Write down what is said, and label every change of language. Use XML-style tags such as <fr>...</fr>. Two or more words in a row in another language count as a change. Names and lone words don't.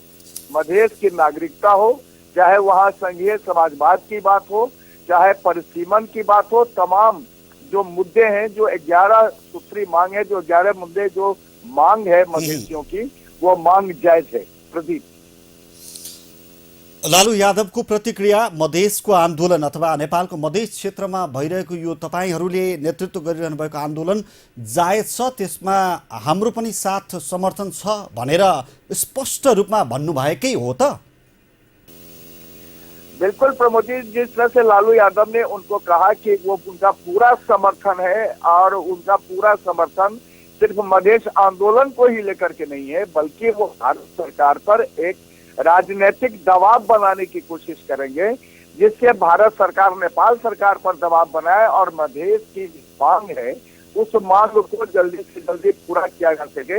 <hi>मधेश की नागरिकता हो, चाहे वहां संघीय समाजवाद की बात हो, चाहे परिसीमन की बात हो, तमाम जो मुद्दे हैं, जो 11 सूत्री मांग है, जो 11 मुद्दे जो मांग है मधेशियों की, वो मांग जायज है। प्रदीप,</hi> <ne>लालू यादवको प्रतिक्रिया, मधेसको आन्दोलन अथवा नेपालको मधेस क्षेत्रमा भइरहेको यो तपाईहरूले नेतृत्व गरिरहनु भएको आन्दोलन जायज छ, त्यसमा हाम्रो पनि साथ समर्थन छ भनेर स्पष्ट रूपमा भन्नुभएकै हो त?</ne> <hi>बिल्कुल प्रमोद जी, जिस तरह से लालू यादव ने उनको कहा कि वो उनका पूरा समर्थन है और उनका पूरा समर्थन सिर्फ मधेश आंदोलन को ही लेकर के नहीं है, बल्कि वो भारत सरकार पर एक राजनीतिक दबाव बनाने की कोशिश करेंगे, जिससे भारत सरकार नेपाल सरकार पर दबाव बनाए और मधेश की मांग है उस मांग को जल्दी से जल्दी पूरा किया जा सके।</hi>